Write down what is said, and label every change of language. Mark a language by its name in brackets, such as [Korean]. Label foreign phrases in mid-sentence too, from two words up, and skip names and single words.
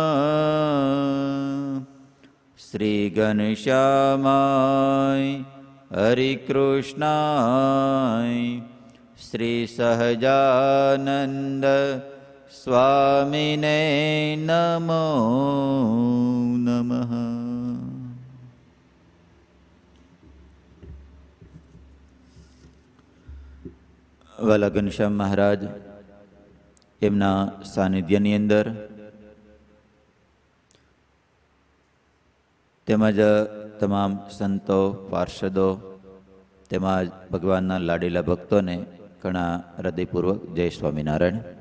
[Sanskrit] श्री घनश्यामाय हरिकृष्णाय श्री सहजानंद स्वामिने नमो नमः। [Gujarati] વાલા ઘનશ્યામ મહારાજ એમના સાનિધ્યની અંદર તેમજ તમામ સંતો પાર્ષદો તેમજ ભગવાનના લાડીલા ભક્તોને ઘણા હૃદયપૂર્વક જય સ્વામિનારાયણ.